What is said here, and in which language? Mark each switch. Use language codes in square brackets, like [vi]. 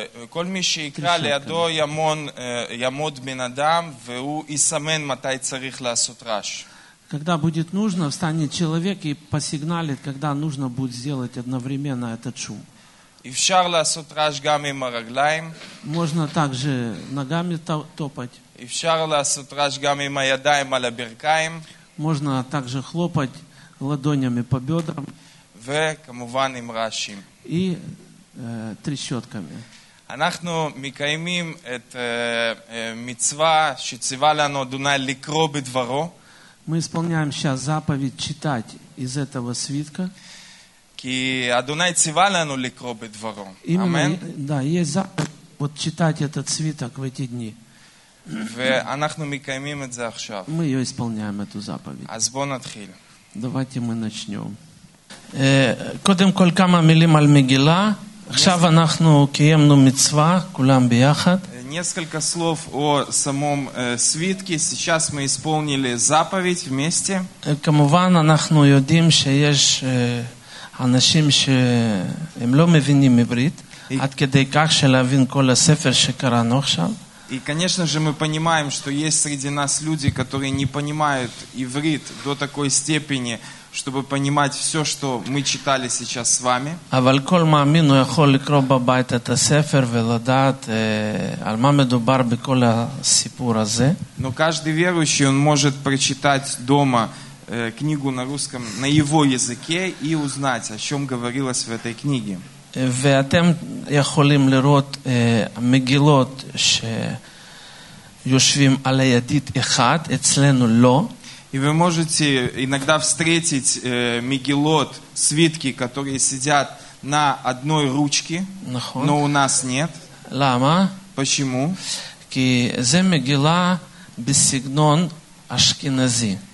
[he] כל מי שיקרא לידו ימוד בן אדם, והוא יסמן מתי צריך לעשות רעש. [ru] Когда будет нужно, встанет человек и посигналит, когда нужно будет сделать одновременно этот шум. [he] אפשר לעשות רעש גם עם הרגליים. [ru] Можно также ногами топать. [he] אפשר לעשות רעש גם עם הידיים על הברכיים. [ru] Можно также хлопать ладонями по бедрам. [he] וכמובן עם רעשים. [ru] И трещотками. [he] אנחנו מקיימים את מצווה שציווה לנו אדוני לקרוא בדברו. [ru] Мы исполняем сейчас заповедь читать из этого свитка. [he] כי אדוני ציווה לנו לקרוא בדברו. אמן. [ru] Да, есть заповедь вот читать этот свиток в эти дни. [he] ואנחנו מקיימים את זה עכשיו. [ru] Мы ее исполняем эту заповедь. [he] אז בוא נתחיל. [ru] Давайте мы начнем. [he] קודם כל כמה מילים על מגילה. עכשיו אנחנו קיימנו מצווה, כולם ביחד. [ru] несколько слов о самом свитке. Сейчас мы исполнили заповедь вместе. [he] כמובן אנחנו יודעים שיש אנשים שהם לא מבינים עברית, עד כדי כך שלהבין כל הספר שקראנו עכשיו. [ru] И, конечно же, мы понимаем, что есть среди нас люди, которые не понимают иврит до такой степени, чтобы понимать все, что мы читали сейчас с вами. [he] אבל כל מאמין הוא יכול לקרוא בבית את הספר ולדעת על מה מדובר בכל הסיפור הזה. [ru] Но каждый верующий, он может прочитать дома книгу на русском, на его языке и узнать, о чем говорилось в этой книге. [he] ואתם יכולים לראות מגילות שיושבים על הידית אחד, אצלנו לא. [ru] И вы можете иногда встретить мегилот, свитки, которые сидят на одной ручке, [he] נכון. [ru] Но у нас нет. [he] Лама. [ru] Почему? [he] Ки зе мегила бисигнон ашкенази.